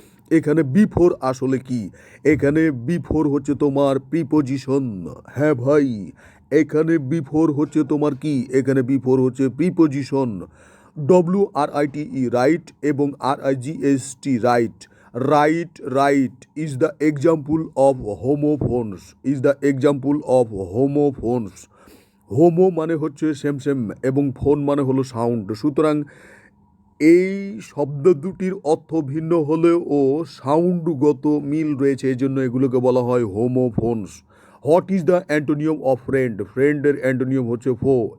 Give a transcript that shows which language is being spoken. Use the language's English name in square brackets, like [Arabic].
[Bangla] এখানে বিফোর আসলে কি? এখানে বিফোর হচ্ছে তোমার প্রিপোজিশন। হ্যাঁ ভাই, এখানে বিফোর হচ্ছে তোমার কি? এখানে বিফোর হচ্ছে প্রিপোজিশন। WRITE রাইট এবং RIGST right. [English] Write is the example of homophones. is the example of homophones. [Bangla] Homo মানে হচ্ছে সেম এবং ফোন মানে হলো সাউন্ড। সুতরাং এই শব্দ দুটির অর্থ ভিন্ন হলেও সাউন্ডগত মিল রয়েছে, এই জন্য এগুলোকে বলা হয় homophones. [English] What is the antonym of friend? [Bangla] ফ্রেন্ডের অ্যান্টোনিয়াম হচ্ছে ফো।